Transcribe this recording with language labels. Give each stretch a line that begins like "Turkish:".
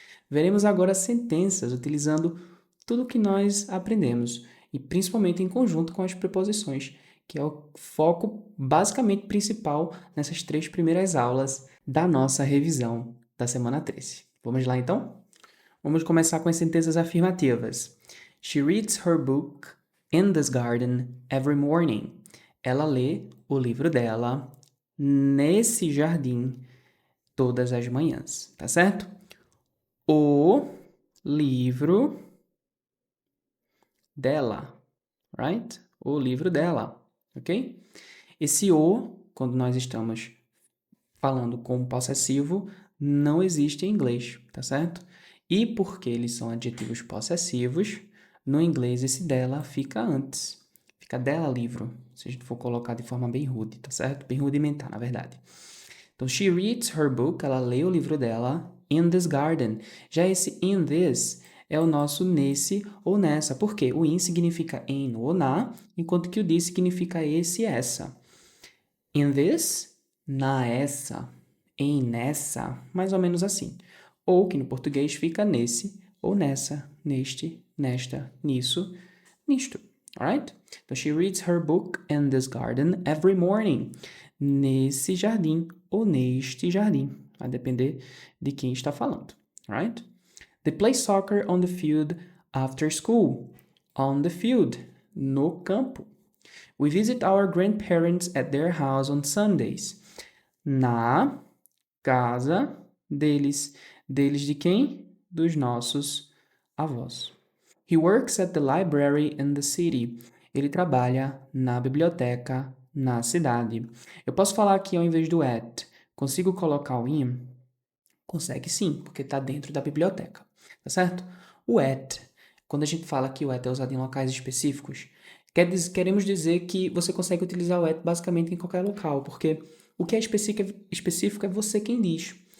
Portuguese: Veremos agora sentenças utilizando tudo o que nós aprendemos e principalmente em conjunto com as preposições, que é o foco basicamente principal nessas 3 primeiras aulas da nossa revisão da semana 13. Vamos lá então? Vamos começar com as sentenças afirmativas.
English: She reads her book in this garden every morning.
Portuguese: Ela lê o livro dela nesse jardim todas as manhãs, tá certo? O livro dela,
English: right?
Portuguese: O livro dela, ok? Esse o, quando nós estamos falando com possessivo, não existe em inglês, tá certo? E porque eles são adjetivos possessivos, no inglês esse dela fica antes. Fica dela livro, se a gente for colocar de forma bem rude, tá certo? Bem rudimentar, na verdade. Então,
English: she reads her book,
Portuguese: ela lê o livro dela,
English: in this garden.
Portuguese: Já esse in this é o nosso nesse ou nessa. Por quê? O in significa em ou na, enquanto que o this significa esse e essa.
English: In this,
Portuguese: na essa, em nessa, mais ou menos assim. Ou que no português fica nesse, ou nessa, neste, nesta, nisso, nisto.
English: Alright?
Portuguese: Então,
English: she reads her book in this garden every morning.
Portuguese: Nesse jardim ou neste jardim. Vai depender de quem está falando.
English: Alright? They play soccer on the field after school. On the field.
Portuguese: No campo.
English: We visit our grandparents at their house on Sundays.
Portuguese: Na casa deles. Deles de quem? Dos nossos avós.
English: He works at the library in the city.
Portuguese: ele trabalha na biblioteca na cidade. Eu posso falar aqui ao invés do at, consigo colocar o in? Consegue sim, porque está dentro da biblioteca, tá certo? O at, quando a gente fala que o at é usado em locais específicos, queremos dizer que você consegue utilizar o at basicamente em qualquer local, porque o que é específico é você quem diz.